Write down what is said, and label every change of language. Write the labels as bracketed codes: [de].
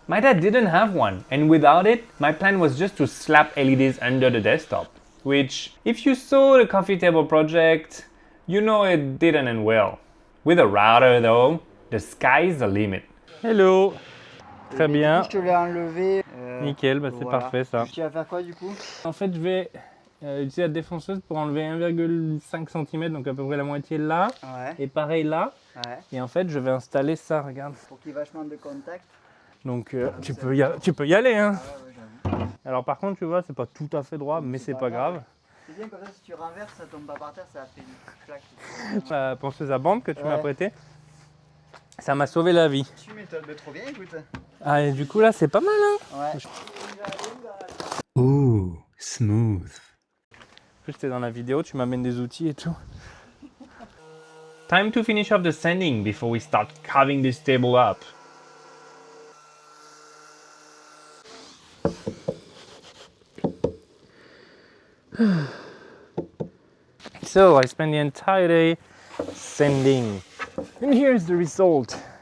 [en] My dad didn't have one, and without it, my plan was just to slap LEDs under the desktop. Which, if you saw the coffee table project, you know it didn't end well. With a router though, the sky is the limit. [fr] Hello! Très bien. Je te l'ai enlevé. Nickel, bah c'est voilà. parfait ça. Tu vas faire quoi du coup? En fait, je vais utiliser la défonceuse pour enlever 1,5 cm, donc à peu près la moitié là. Ouais. Et pareil là. Ouais. Et en fait, je vais installer ça, regarde. Pour qu'il y ait vachement de contact. Donc tu peux y aller, hein. Ah ouais, j'avoue. Alors par contre, tu vois, c'est pas tout à fait droit, mais c'est pas grave. C'est bien comme ça, si tu renverses, ça tombe pas par terre, ça fait une claque. La ponceuse à bande que tu m'as Ouais. prêtée, ça m'a sauvé la vie. Tu m'étonnes, mais trop bien, écoute. Ah, et du coup là, c'est pas mal, hein. Ouais. [en] Ooh, smooth. [fr] En plus, t'es dans la vidéo, tu m'amènes des outils et tout. [en] Time to finish off the sanding before we start carving this table up. So I spent the entire day sanding, and here's the result.